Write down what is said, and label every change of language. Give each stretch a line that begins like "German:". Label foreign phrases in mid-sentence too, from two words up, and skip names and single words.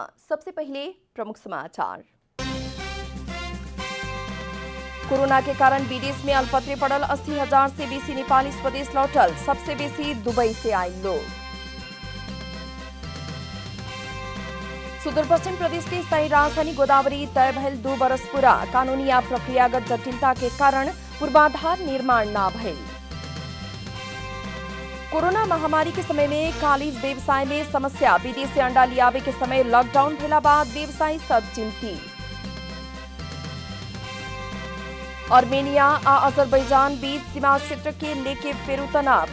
Bhojpuri: सबसे पहले प्रमुख समाचार। कोरोना के कारण विदेश में अल्पत्रे पड़ल 80,000 से बेसी नेपाली स्वदेश लौटल। सबसे बेसी दुबई से आए लोग। सुदूरपश्चिम प्रदेश के स्थायी राजधानी गोदावरी तय भइल 2 बरस पूरा। कानूनी या प्रक्रियागत जटिलता के कारण पूर्वाधार निर्माण न भइल। कोरोना महामारी के समय में कालीज व्यवसाय में समस्या। विदेश से अंडा लियावे के समय लॉकडाउन भेला बाद व्यवसायी सब चिंतित। आर्मेनिया आ अजरबैजान बीच सीमा क्षेत्र के लेके फेरू तनाव।